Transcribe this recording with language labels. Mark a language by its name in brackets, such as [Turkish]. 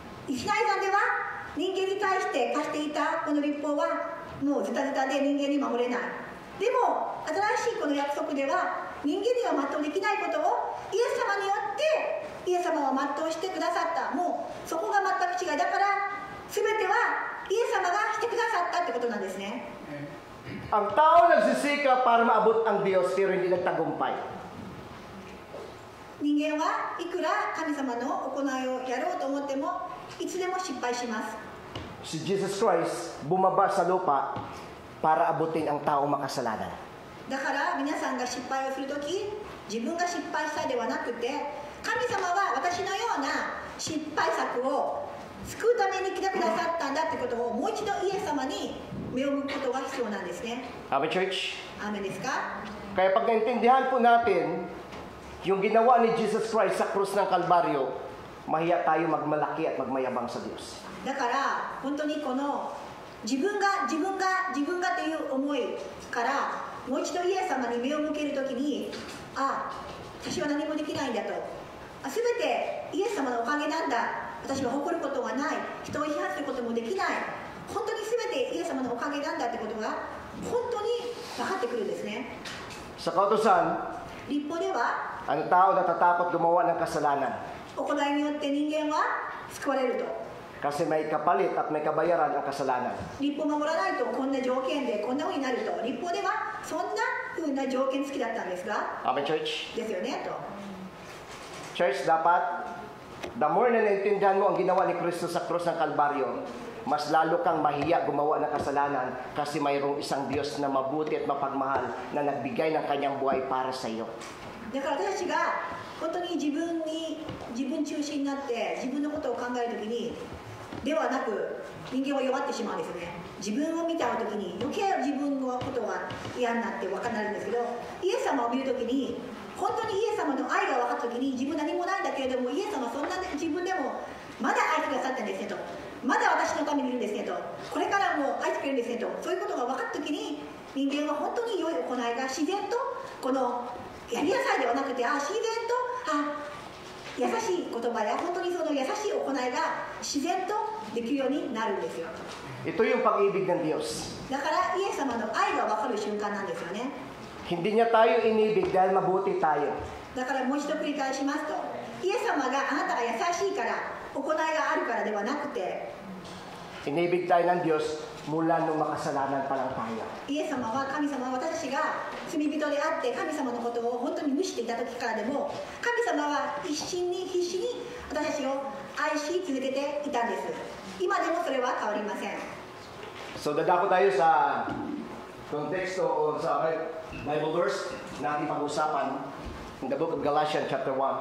[Japanese] シナイ山では人間に対して課していたこの立法はもうズタズタで人間に守れない。でも新しいこの約束では人間には全うできないことをイエス様によってイエス様は全うしてくださった。もうそこが全く違いだから、全てはイエス様がしてくださったってことなんですね。 [Filipino] Ang tao nagsisika para maabot ang Diyos pero hindi nagtagumpay. [Japanese] 人間はいくら神様の行いをやろうと思ってもいつでも失敗します。 [Filipino] si Jesus Christ bumaba sa lupa para abutin ang taong makasalanan. [Japanese] だから皆さんが失敗をするとき、自分が失敗したではなくて、神様は私のような失敗作を救うために来てくださったんだってことをもう一度イエス様に目を向くことが必要なんですね。 [English] Amen, church? [Japanese] アーメンですか？ [Filipino] Kaya pag naintindihan po natin yung ginawa ni Jesus Christ sa krus ng Kalbaryo, mahiya tayo magmalaki at magmayabang sa Diyos. [Japanese] だから本当にこの自分がという思いからもう一度イエス様に目を向けるときに、私は何もできないんだと、すべてイエス様のおかげなんだ、私は誇ることはない、人を批判することもできない、本当にすべてイエス様のおかげなんだってことが本当に分かってくるんですね。 [Filipino] Sa kautusan, [Japanese] 立法では [Filipino] ang tao natatakot gumawa ng kasalanan [Japanese] 行いによって人間は救われると。 [Filipino] kasi may kapalit at may kabayaran ang kasalanan. [Japanese] 立法を守らないとこんな条件でこんな風になると。立法ではそんな風な条件付きだったんですが、 [English] Amen, church? [Japanese] ですよねと。 [Filipino] Church, dapat, [English] the more [Filipino] na naintindihan mo ang ginawa ni Kristo sa krus ng Kalbaryo, mas lalo kang mahiya gumawa ng kasalanan kasi mayroong isang Diyos na mabuti at mapagmahal na nagbigay ng kanyang buhay para sa iyo. [Japanese] だから私たちが本当に自分中心になって自分のことを考えるときにではなく、人間は弱ってしまうんですね。自分を見ちゃうときに余計自分のことが嫌になって分かんなるんですけど、イエス様を見るときに本当にイエス様の愛が分かったときに、自分何もないんだけれどもイエス様はそんな自分でもまだ愛してくださったんですねと、まだ私のためにいるんですねと、これからも愛してくれるんですねと、そういうことが分かったときに人間は本当に良い行いが自然とこのやりなさいではなくて、自然と優しい言葉や本当にその優しい行いが自然とできるようになるんですよ。 [Filipino] Ito yung pag-ibig ng Diyos. [Japanese] だからイエス様の愛が分かる瞬間なんですよね。 [Filipino] Hindi niya tayo inibig dahil mabuti tayo. [Japanese] だからもう一度繰り返しますと、イエス様があなたが優しいから行いがあるからではなくて、 [Filipino] Inibig tayo ng Diyos mula nung makasalanan pa lang tayo. [Japanese] イエス様は神様は私たちが罪人であって神様のことを本当に無視していた時からでも、神様は必死に私たちを愛し続けていたんです。今でもそれは変わりません。 [Filipino] So dadako tayo sa konteksto o sa Bible verse na ating pag-usapan [English] in the book of Galatians chapter 1.